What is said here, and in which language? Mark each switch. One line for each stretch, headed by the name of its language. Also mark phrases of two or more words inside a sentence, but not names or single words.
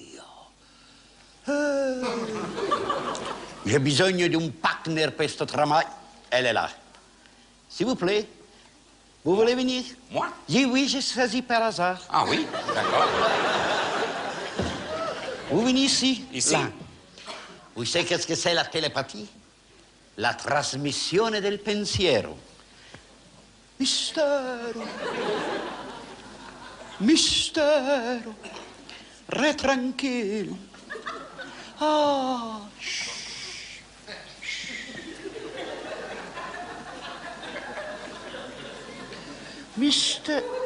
French: J'ai besoin d'un partenaire pour ce travail. Elle est là. S'il vous plaît, vous voulez venir? Moi? Oui, j'ai choisi par hasard. Ah oui, d'accord. Vous venez ici? Ici? Là. Vous savez qu'est-ce que c'est la télépathie?
Italian: La trasmissione del pensiero. Mystère. Mistero, re tranquillo. Ah, Mistero.